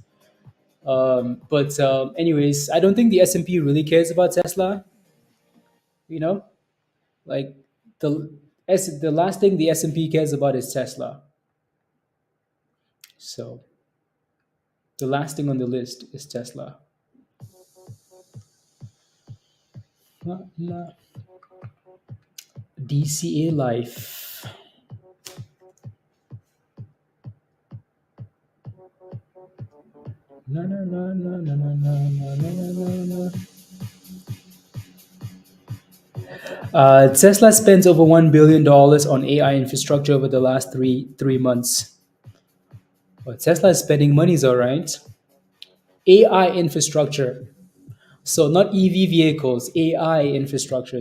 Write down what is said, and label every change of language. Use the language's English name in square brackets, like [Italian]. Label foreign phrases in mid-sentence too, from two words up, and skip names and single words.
[English] But anyways, I don't think the S&P really cares about Tesla. You know, like the last thing the S&P cares about is Tesla. So the last thing on the list is Tesla. La, la. DCA Life. No, no, no, no, no, no, no, no, no, no, no. Tesla spends over $1 billion on AI infrastructure over the last three months. Well, Tesla is spending money, all right. AI infrastructure, so not EV vehicles, AI infrastructure.